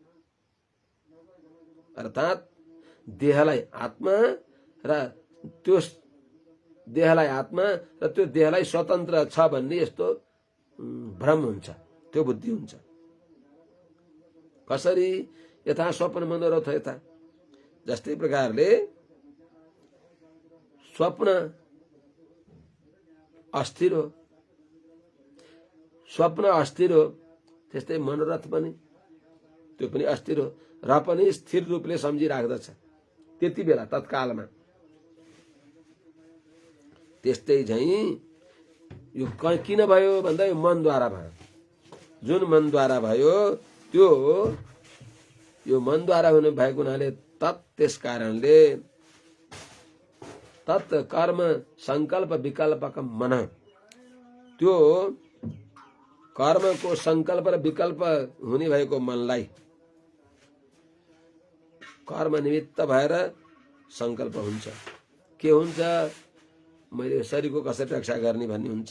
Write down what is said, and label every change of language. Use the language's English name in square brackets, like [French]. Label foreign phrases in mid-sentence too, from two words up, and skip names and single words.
[Nepali] अर्थात् देहलाई आत्मा र त्यो देहलाई आत्मा र त्यो देहलाई स्वतन्त्र छ भन्ने यस्तो भ्रम हुन्छ, त्यो बुद्धि हुन्छ। कसरी? [Sanskrit] यथा स्वप्न मनोरथ यथा, [Nepali] जस्तै प्रकारले स्वप्न अस्थिर हो, स्वप्न अस्थिर हो, त्यस्तै मनोरथ पनि त्यो पनि अस्थिर हो र पनि स्थिर रूपले सम्झिराख्दछ त्यति बेला तत्कालमा। त्यस्तै झैं यो किन भयो भन्दा यो मनद्वारा भयो। जुन मनद्वारा भयो त्यो यो मनद्वारा हुने भएको हुनाले त्यस कारणले [Sanskrit] तत् कर्म संकल्प विकल्पक मन, [Nepali] त्यो कर्मको संकल्प र विकल्प हुने भएको मनलाई कर्म निमित्त भएर संकल्प हुन्छ। के हुन्छ? मैले शरीरको कसरी रक्षा गर्ने भन्ने हुन्छ।